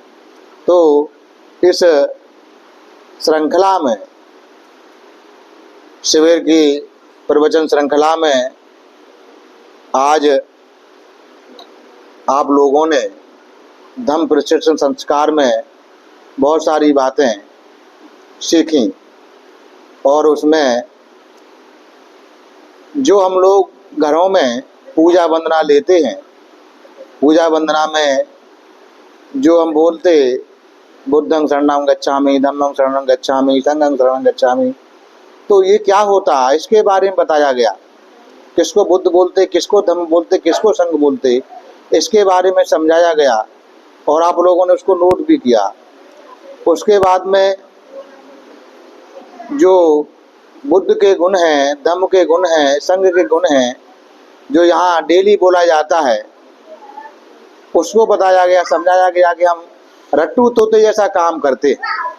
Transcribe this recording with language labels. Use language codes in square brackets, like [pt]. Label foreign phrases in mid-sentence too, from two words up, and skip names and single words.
[hi] तो इस श्रृंखला में, शिविर की प्रवचन श्रृंखला में आज आप लोगों ने धम्म प्रशिक्षण संस्कार में बहुत सारी बातें सीखी और उसमें जो हम लोग घरों में पूजा वंदना लेते हैं, पूजा वंदना में जो हम बोलते [pi] बुद्धं शरणं गच्छामि, धम्मं शरणं गच्छामि, संघं शरणं गच्छामि, [hi] तो ये क्या होता है इसके बारे में बताया गया। किसको बुद्ध बोलते, किसको धम्म बोलते, किसको संघ बोलते, इसके बारे में समझाया गया और आप लोगों ने उसको नोट भी किया। उसके बाद में जो बुद्ध के गुण हैं, धम्म के गुण हैं, संघ के गुण हैं, जो यहाँ डेली बोला जाता है, उसको बताया गया, समझाया गया कि हम रट्टू तोते जैसा काम करते हैं।